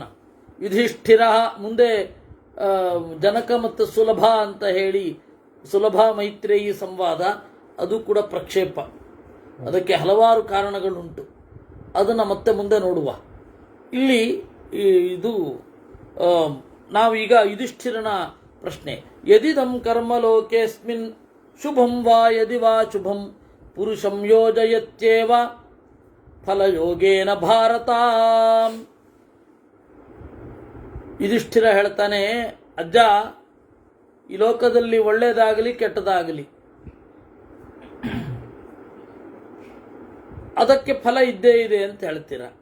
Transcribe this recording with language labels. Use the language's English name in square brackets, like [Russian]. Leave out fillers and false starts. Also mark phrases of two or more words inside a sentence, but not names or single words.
[Kannada] ಯುಧಿಷ್ಠಿರ ಮುಂದೆ ಜನಕ ಮತ್ತು ಸುಲಭ ಅಂತ ಹೇಳಿ ಸುಲಭ ಮೈತ್ರೇಯಿ ಸಂವಾದ, ಅದು ಕೂಡ ಪ್ರಕ್ಷೇಪ. ಅದಕ್ಕೆ ಹಲವಾರು ಕಾರಣಗಳುಂಟು. ಅದನ್ನು ಮತ್ತೆ ಮುಂದೆ ನೋಡುವ. ಇಲ್ಲಿ ಇದು ನಾವೀಗ ಯುಧಿಷ್ಠಿರನ ಪ್ರಶ್ನೆ. [Sanskrit] ಯದಿದಂ ಕರ್ಮಲೋಕೇಸ್ಮಿನ್ ಶುಭಂ ವಾ ಯದಿ ವಾ ಶುಭಂ ಪುರುಷಂ ಯೋಜಯತ್ಯೇವ ಫಲಯೋಗೇನ ಭಾರತ. [Kannada] ಯುಧಿಷ್ಠಿರ ಹೇಳ್ತಾನೆ, ಅಜ್ಜ, ಈ ಲೋಕದಲ್ಲಿ ಒಳ್ಳೆಯದಾಗಲಿ ಕೆಟ್ಟದಾಗಲಿ ಅದಕ್ಕೆ ಫಲ ಇದ್ದೇ ಇದೆ ಅಂತ ಹೇಳ್ತೀರ.